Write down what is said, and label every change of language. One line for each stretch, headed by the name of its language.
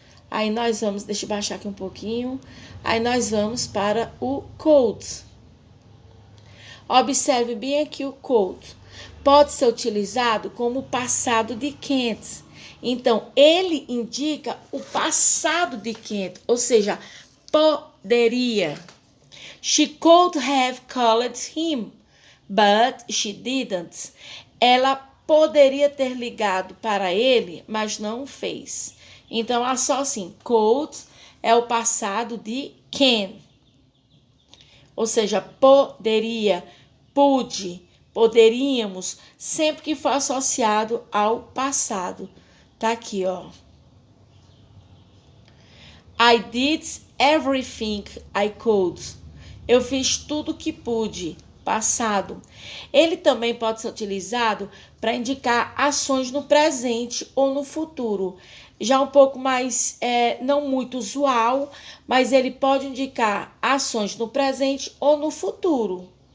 Portuguese: Aí nós vamos, deixa eu baixar aqui um pouquinho. Aí nós vamos para o cold. Observe bem aqui o cold. Pode ser utilizado como passado de can't. Então, ele indica o passado de can't, ou seja, poderia.
English: She could have called him, but she didn't.
Portuguese: Ela poderia ter ligado para ele, mas não o fez. Então, é só assim, could é o passado de can. Ou seja, poderia, pude, poderíamos, sempre que for associado ao passado. Tá aqui, ó.
English: I did everything I could.
Portuguese: Eu fiz tudo que pude. Passado. Ele também pode ser utilizado para indicar ações no presente ou no futuro. Já um pouco mais, não muito usual, mas ele pode indicar ações no presente ou no futuro.